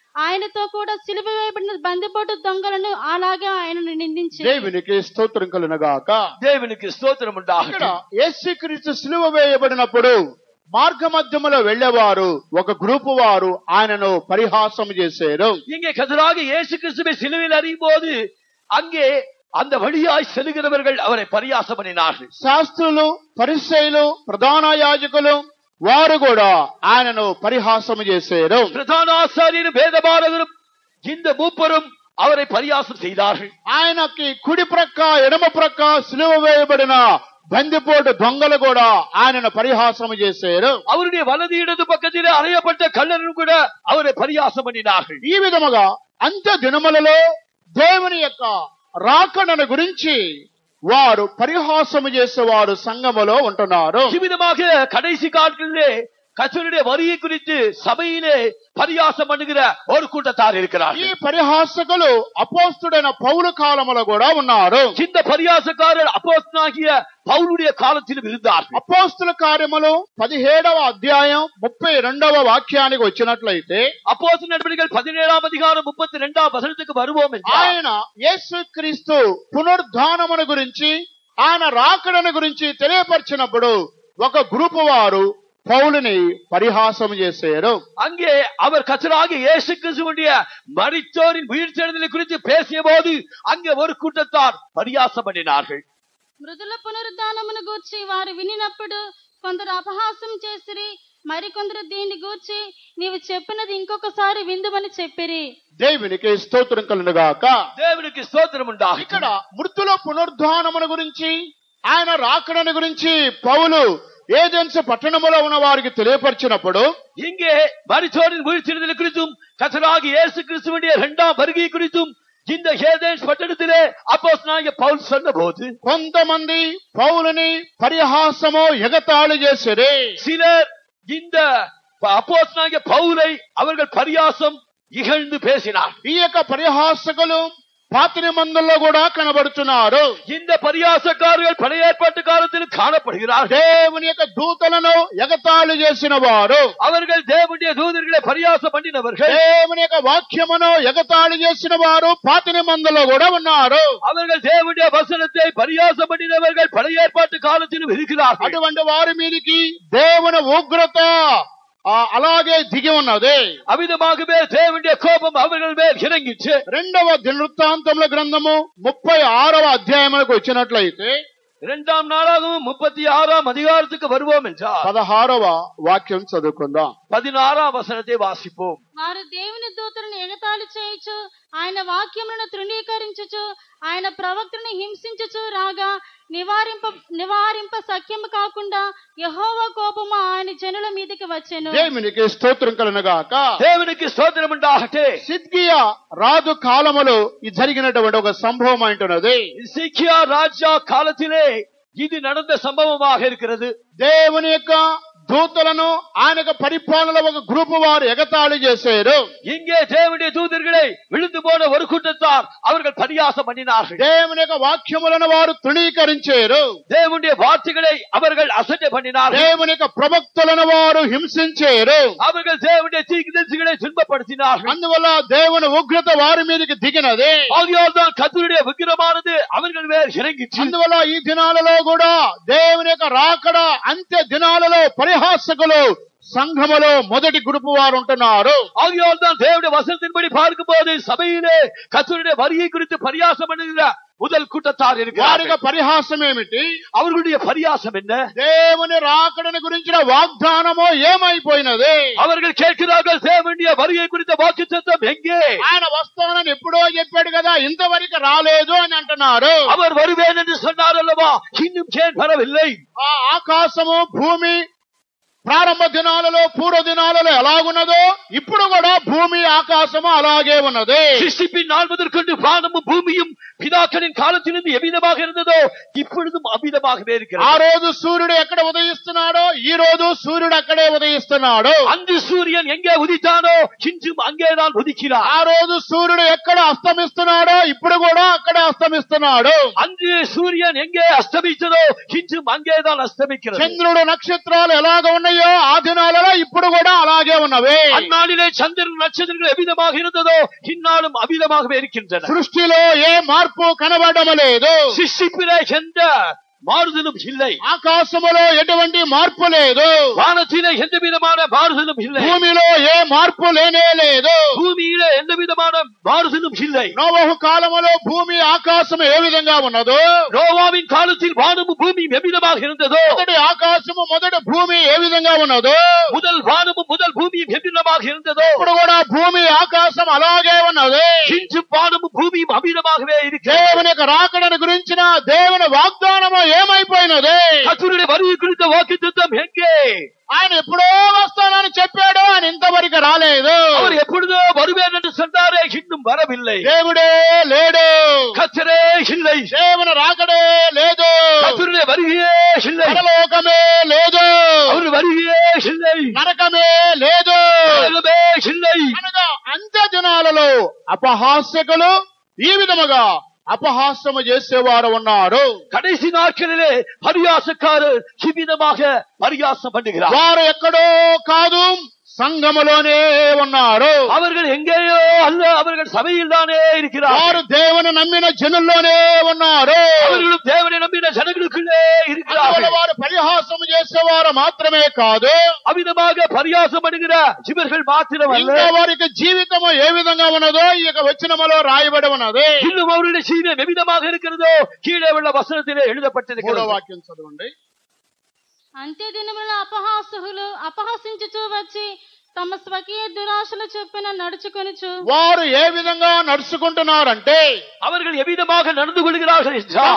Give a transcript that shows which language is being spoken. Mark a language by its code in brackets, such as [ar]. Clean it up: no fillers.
[te] ఆయనతో కూడా సిలువ వేయబడిన బందిపోటు దొంగలను అలాగే ఆయనను నిందించి. దేవునికి స్తోత్రం కలుగునుగాక. దేవునికి స్తోత్రం ఉండాలి. యేసుక్రీస్తు సిలువ వేయబడినప్పుడు మార్గ మధ్యములో వెళ్లేవారు ఒక గ్రూపు వారు ఆయనను పరిహాసం చేశారు. [ta] இங்கே கர்த்தராகிய இயேசு கிறிஸ்துவை சிலுவையில் அறியும்போது அங்கே அந்த வழியாய் செல்கிறவர்கள் அவரை பரியாசம் பண்ணினார்கள். [te] శాస్త్రులు, పరిసయ్యులు, ప్రధాన యాజకులు వారు కూడా ఆయనను పరిహాసం చేశారు. [ta] பிரதான ஆசாரியரும் வேதபாரகரும் இந்த மூப்பரும் அவரை பரியாசம் செய்தார்கள். [te] ఆయనకి కుడి ప్రక్క ఎడమ ప్రక్క సిలువ వేయబడిన బందిపోటు దొంగలు కూడా ఆయనను పరిహాసం చేశారు. [ta] அவருடைய வலது இடது பக்கத்திலே அறையப்பட்ட கள்ளரும் கூட அவரை பரியாசம் பண்ணினார்கள். [te] ఈ విధముగా అంత్య దినములలో దేవుని యొక్క రాకడను గురించి వారు పరిహాసము చేసేవారు సంఘములో ఉంటున్నారు. [ta] இவ்விதமாக கடைசி காலங்களிலே கர்த்தருடைய வருகை குறித்து சபையிலே பரியாசம் பண்ணுகிற ஒரு கூட்டத்தார் [te] ఈ [ta] இருக்கிறார்கள். [te] పరిహాసకులు అపోస్తుడైన పౌలు కాలములో కూడా ఉన్నారు. [ta] இந்த பரியாசக்காரர் அப்போஸ்தலனாகிய பவுலுடைய காலத்திலும் இருந்தார்கள். [te] అపోస్తుల కార్యములు 17వ అధ్యాయం 32వ వాక్యానికి వచ్చినట్లయితే [ta] அப்போஸ்தலர் நடவடிக்கைகள் 17ஆம் அதிகாரம் 32ஆம் வசனத்துக்கு வருவோம் என்றால், [te] ఆయన యేసుక్రీస్తు పునరుద్ధానమును గురించి ఆయన రాకడను గురించి తెలియపరిచినప్పుడు ఒక గ్రూపు వారు పౌలుని పరిహాసం చేశారు. [ta] அங்கே அவர் கர்த்தராகிய இயேசு கிறிஸ்துவுடைய மரித்தோரின் உயிர்த்தெழுதலை குறித்து பேசிய போது அங்கே ஒரு கூட்டத்தார் பரியாசம் பண்ணினார்கள். [te] మృదుల పునరుద్ధానమును గూర్చి వారు వినినప్పుడు కొందరు అపహాసం చేసిరి, మరికొందరు దీన్ని గూర్చి నీవు చెప్పినది ఇంకొకసారి విందుమని చెప్పిరి. దేవునికి స్తోత్రం కలుగునుగాక. దేవునికి స్తోత్రం ఉండాలి. ఇక్కడ మృతుల పునరుద్ధానమును గురించి ఆయన రాకడను గురించి పౌలు ఏథెన్స్ పట్టణములో ఉన్న వారికి తెలియపరిచినప్పుడు [ta] இங்கே மரித்தோரின் உயிர்த்தெழுதலை குறித்தும் கர்த்தராகிய இயேசு கிறிஸ்துவுடைய இரண்டாம் வருகை குறித்தும் இந்த ஏதேன்ஸ் பட்டணத்திலே அப்போஸ்தலனாகிய பவுல் சொன்னபோது [te] కొంతమంది పౌలుని పరిహాసము ఎగతాళి చేసిరి. [ta] சிலர் இந்த அப்போஸ்தலனாகிய பவுலை அவர்கள் பரியாசம் இகழ்ந்து பேசினார். [te] ఈ యొక్క పరిహాసకులు పాత నిబంధనలో కూడా కనబడుతున్నారు. [ta] இந்த பரியாசக்காரர்கள் பழைய ஏற்பாட்டு காலத்தில் காணப்படுகிறார்கள். [te] దేవుని యొక్క దూతలను ఎగతాళి చేసిన వారు, [ta] அவர்கள் தேவனுடைய தூதர்களை பரியாசம் பண்ணினவர்கள். [te] దేవుని యొక్క వాక్యమును ఎగతాళి చేసిన వారు పాత నిబంధనలో కూడా ఉన్నారు. [ta] அவர்கள் தேவனுடைய வசனத்தை பரியாசம் பண்ணினவர்கள் பழைய ஏற்பாட்டு காலத்திலும் இருக்கிறார்கள். [te] అటువంటి వారి మీదికి దేవుని ఉగ్రత అలాగే దిగి ఉన్నది. [ta] அவிதமாகவே தேவனுடைய கோபம் அவர்கள் மேல் இறங்கிச்சு. [te] 2వ దినవృత్తాంతముల గ్రంథము 36వ అధ్యాయములకు వచ్చినట్లయితే [ta] 2ஆம் நாளாகவும் 36ஆம் அதிகாரத்துக்கு வருவோம் என்றால் [te] 16వ వాక్యం చదువుకుందాం. [ta] 16ஆம் వచనத்தை వాసిపోం. [te] వారు దేవుని దూతలను ఎగతాళి చేయుచు, ఆయన వాక్యములను తృణీకరించుచు, ఆయన ప్రవక్తను హింసించుచు రాగా నివారింప సఖ్యము కాకుండా యెహోవా కోపము ఆయన జనుల మీదకి వచ్చెను. దేవునికి స్తోత్రం కలుగునుగాక. దేవునికి స్తోత్రం ఉండాలి. సిద్కియా రాజు కాలములో ఇది జరిగినటువంటి ఒక సంభవం అంటున్నది. [ta] సిద్కియా రాజా కాలத்திலே ఇది நடந்த సంభవமாக இருக்கிறது. [te] దేవుని యొక్క దూతలను ఆయన పరిపాలనలో ఒక గ్రూపు వారు ఎగతాళి చేశారు. [ta] இங்கே தேவனுடைய தூதர்களை விழுந்து போன ஒரு கூட்டத்தார் அவர்கள் பரியாசம் பண்ணினார்கள். [te] దేవుని యొక్క వాక్యములను వారు తృణీకరించారు. [ta] தேவனுடைய வார்த்தைகளை அவர்கள் அசட்டை பண்ணினார்கள். [te] దేవుని యొక్క ప్రవక్తలను వారు హింసించారు. [ta] அவர்கள் தேவனுடைய தீர்க்கதரிசிகளை துன்பப்படுத்தினார்கள். [te] అందువల్ల దేవుని ఉగ్రత వారి మీదకి దిగినది. [ta] ஆகையால் தான் கர்த்தருடைய உக்கிரமானது அவர்கள் மேல் இறங்கிச்சு. [te] అందువల్ల ఈ దినాలలో కూడా దేవుని యొక్క రాకడ అంత్య దినాలలో పరిహాసకులు సంఘములో మొదటి గ్రూపు వారు ఉంటున్నారు. [ta] ஆகையால் தான் தேவனுடைய வசனத்தின்படி பார்க்கும்போது சபையிலே கர்த்தருடைய வருகை குறித்து பரியாசம் பண்ணுகிற முதல் கூட்டத்தார் இருக்கிறார்கள். [te] పరిహాసం ఏమిటి? [ta] அவர்களுடைய பரியாசம் என்ன? [te] దేవుని రాకడను గురించిన వాగ్దానమో ఏమైపోయినది? [ta] அவர்கள் கேட்கிறார்கள், தேவனுடைய வருகை குறித்த வாக்குத்தத்தம் எங்கே? [te] ఆయన వస్తానని ఎప్పుడో చెప్పాడు కదా, ఇంతవరకు రాలేదు అని అంటున్నారు. [ta] அவர் வருவேன் என்று சொன்னார் அல்லவா, இன்னும் ஏன் வரவில்லை? [te] ఆ ఆకాశము భూమి ప్రారంభ దినాలలో పూర్వ దినాలలో ఎలాగున్నదో ఇప్పుడు కూడా భూమి ఆకాశము అలాగే ఉన్నది. [ta] சிருஷ்டிப்பின் நாள் முதற்கொண்டு வானமும் பூமியும் பிதாக்களின் காலத்திலிருந்து எவ்விதமாக இருந்ததோ இப்பொழுதும் அவ்விதமாகவே இருக்கிறது. [te] ఆ రోజు సూర్యుడు ఎక్కడ ఉదయిస్తున్నాడో ఈ రోజు సూర్యుడు అక్కడే ఉదయిస్తున్నాడు. [ta] அன்று சூரியன் எங்கே உதித்தானோ இன்றும் அங்கேதான் உதிக்கிறார். [te] ఆ రోజు సూర్యుడు ఎక్కడ అస్తమిస్తున్నాడో ఇప్పుడు కూడా అక్కడే అస్తమిస్తున్నాడు. [ta] அன்று சூரியன் எங்கே அஸ்தமித்ததோ இன்றும் அங்கேதான் அஸ்தமிக்கிறது. [te] చంద్రుడు నక్షత్రాలు ఎలాగ ఉన్నాయో ఆ దినాలలో ఇప్పుడు కూడా అలాగే ఉన్నవి. [ta] அந்நாளிலே சந்திரன் நட்சத்திரங்கள் எவ்விதமாக இருந்ததோ இந்நாளும் அவ்விதமாகவே இருக்கின்றன. [te] సృష్టిలో ఏ మార్పు కనబడడం లేదు. [ta] சிருஷ்டிப்பிலே எந்த மாறுதலும் இல்லை. [te] ఆకాశములో ఎటువంటి మార్పు లేదు. [ta] வானத்திலே எந்த விதமான மாறுதலும் இல்லை. [te] భూమిలో ఏ మార్పు లేనే లేదు. [ta] பூமியிலே எந்த விதமான மாறுதலும் இல்லை. [te] నోవహు కాలములో భూమి ఆకాశము ఏ విధంగా ఉన్నదో, [ta] நோவாவின் காலத்தில் வானமும் பூமியும் எவ்விதமாக இருந்ததோ, [te] మొదటి ఆకాశము మొదటి భూమి ఏ విధంగా ఉన్నదో, [ta] முதல் வானமும் முதல் பூமியும் எவ்விதமாக இருந்ததோ [te] ఇప్పుడు కూడా భూమి ఆకాశం అలాగే ఉన్నది. [ta] இன்றும் வானமும் பூமியும் அவ்விதமாகவே இருக்கிறது. [te] దేవుని యొక్క రాకడను గురించిన దేవుని వాగ్దానము ఏమైపోయినది? [ta] கர்த்தருடைய வருகை குறித்த வாக்குத்தத்தம் எங்கே? [te] ఆయన ఎప్పుడో వస్తానని చెప్పాడు, ఆయన ఇంతవరకు రాలేదు. [ta] அவர் எப்பொழுதோ வருவேன் என்று சொன்னாரே, இன்னும் வரவில்லை. [te] దేవుడే లేడు. [ta] கர்த்தரே இல்லை. [te] దేవుని రాకడే లేదు. [ta] கர்த்தருடைய வருகையே இல்லை. [te] పరలోకమే లేదు. [ta] அவர் வருகையே இல்லை. [te] నరకమే లేదు. [ta] நரகமே இல்லை. [te] అనగా అంత్య దినాలలో అపహాస్యకులు ఈ విధముగా అపహాస్యము చేసేవారు ఉన్నారు. [ta] கடைசி நாட்களிலே பரியாசக்காரர் சிவிதமாக பரியாசம் பண்ணுகிறார். [te] వారు ఎక్కడో కాదు, సంఘములోనే ఉన్నారు. [ta] அவர்கள் எங்கேயோ அல்ல, அவர்கள் சபையில் தானே இருக்கிறார். [te] వారు దేవుని నమ్మిన జనుల్లోనే ఉన్నారు. [ta] அவர்களும் தேவனை நம்பின ஜனங்களுக்குள்ளே இருக்கிறார்கள். [te] వారు పరిహాసము చేసేవారు మాత్రమే కాదు, [ta] அவ்விதமாக பரியாசம் பண்ணுகிற இவர்கள் மாத்திரம் அல்ல, [te] ఇంకా వారికి జీవితము ఏ విధంగా ఉన్నదో ఈ యొక్క వచనములో రాయబడి ఉన్నది. [ta] இன்னும் அவருடைய ஜீவனம் எவ்விதமாக இருக்கிறதோ கீழே உள்ள வசனத்திலே எழுதப்பட்டிருக்கிறது. [te] వాక్యం చదవండి. అంత్య దినములలో అపహాసులు అపహసించుచూ వచ్చి తమ స్వకీయ దురాశల చొప్పున నడుచుకొనుచు వారు ఏ విధంగా నడుచుకుంటున్నారంటే, [ta] அவர்கள் எவ்விதமாக நடந்து கொள்கிறார்கள் என்றால்